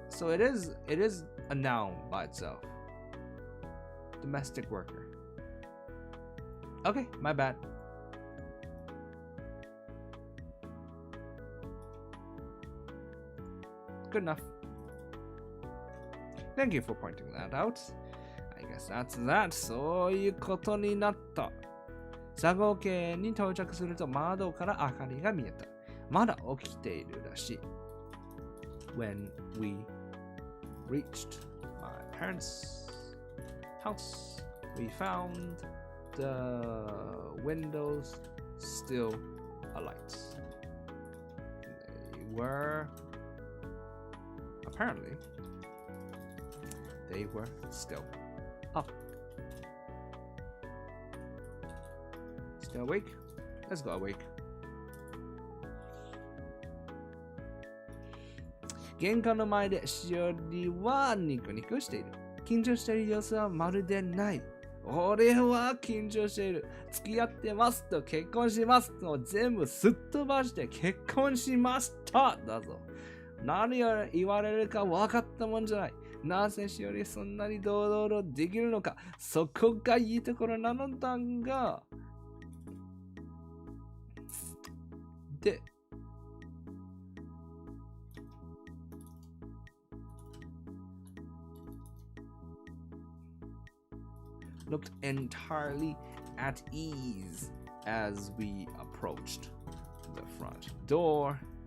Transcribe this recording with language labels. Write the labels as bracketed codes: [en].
[en] So it is a noun by itself. Domestic worker. Okay, my bad. Good enough. Thank you for pointing that out. I guess that's that. [ja] そういうことになった。佐合家に到着すると窓から明かりが見えた。まだ起きているらしい。 [en] When we reached my parents' house, we found the windows still alight. They were apparently they were still up. Still awake? Let's go awake. [ja] 玄関の前でしおりはニコニコしている。緊張している様子はまるでない。俺は緊張している。付き合ってますと結婚しますと全部すっ飛ばして結婚しましただぞ。何を言われるか分かったもんじゃない。なぜしおりそんなに堂々とできるのか。そこがいいところなのだが。 [en] で、looked entirely at ease as we approached the front door.